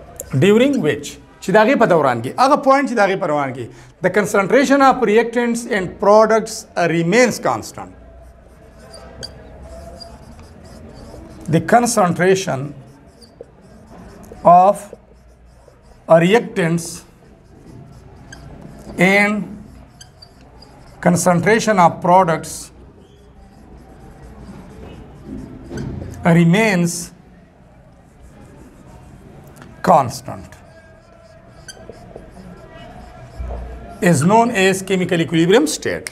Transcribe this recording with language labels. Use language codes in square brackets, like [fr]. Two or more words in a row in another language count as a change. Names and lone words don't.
[en] during which [ps] چې داغه په دوران کې هغه پوینټ چې داغه په دوران کې [en] the concentration of reactants and products remains constant. The concentration of reactants and concentration of products remains constant is known as chemical equilibrium state.